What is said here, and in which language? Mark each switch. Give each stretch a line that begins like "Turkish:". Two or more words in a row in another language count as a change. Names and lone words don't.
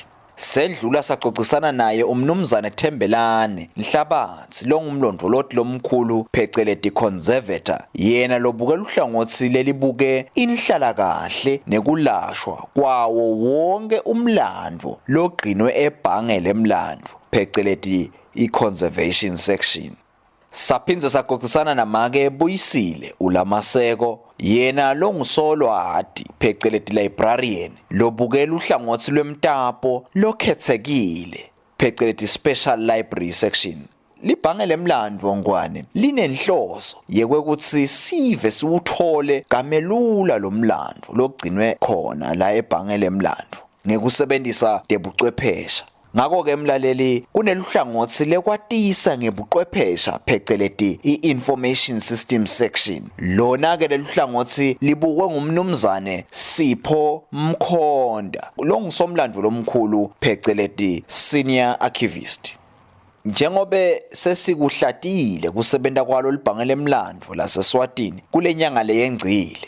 Swati: Sendlula saxoxisana naye umnumzane Thembelane Nhlabathi longumlondvoloti lomkhulu pheceleti conservator yena lobuke luhlangothi lelibuke inhlala kahle nekulashwa kwawo wonke umlandvo logqinwe ebhange lemlandvo pheceleti
English: i-conservation section.
Swati: Saphinze saxoxisana namake Buyisile ulamaseko yena longusolwati pheceleti librarian lobukela uhlangothi lwemtapo lokhethekile pheceleti
English: special library section.
Swati: Libhange lemlandvo ngwane linenhloso yekwekuthi sive siwuthole kamelula lomlandvo logcinwe khona la ebhange lemlandvo ngekusebenzisa debuchwephesha Ngakho ke mlaleli kuneluhlangothi lekwatisa ngebuqwephesha pheceleti i-
English: information system section.
Swati: Lona ke leluhlangothi libukwe ngumnumzane Sipho Mkhonda. Lo ngusomlandvo lomkhulu pheceleti
English: senior archivist.
Swati: Njengobe sesikuhlatile kusebenta kwalo libhange lemlandvo laseSwatini kulenyanga leyengcile.